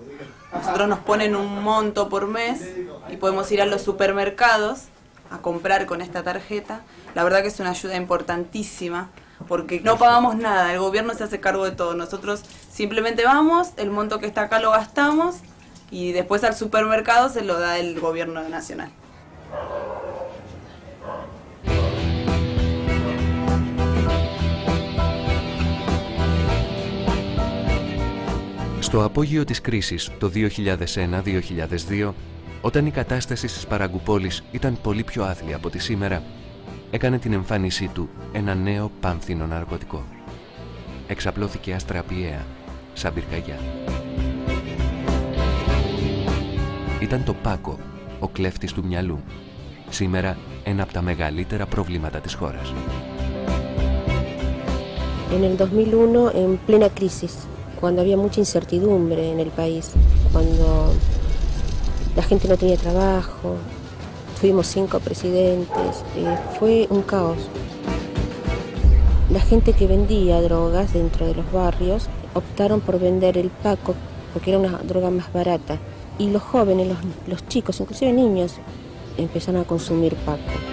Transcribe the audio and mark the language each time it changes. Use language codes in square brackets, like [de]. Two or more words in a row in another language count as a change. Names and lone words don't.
[es] Nosotros nos ponen un monto por mes y podemos ir a los supermercados a comprar con esta tarjeta. La verdad que es una ayuda importantísima porque no pagamos nada, el gobierno se hace cargo de todo. Nosotros simplemente vamos, el monto que está acá lo gastamos y después al supermercado se lo da el gobierno nacional. [el] Στο απόγειο της κρίσης το 2001-2002, όταν η κατάσταση στις Παραγκουπόλεις ήταν πολύ πιο άθλια από τη σήμερα, έκανε την εμφάνισή του ένα νέο πάνθινο ναρκωτικό. Εξαπλώθηκε αστραπιαία, σαν πυρκαγιά. Ήταν το πάκο, ο κλέφτης του μυαλού. Σήμερα ένα από τα μεγαλύτερα προβλήματα της χώρας. [es] En el 2001, en plena crisis, cuando había mucha incertidumbre en el país, cuando la gente no tenía trabajo, tuvimos 5 presidentes, fue un caos. La gente que vendía drogas dentro de los barrios optaron por vender el paco porque era una droga más barata y los jóvenes, los chicos, inclusive niños, empezaron a consumir paco.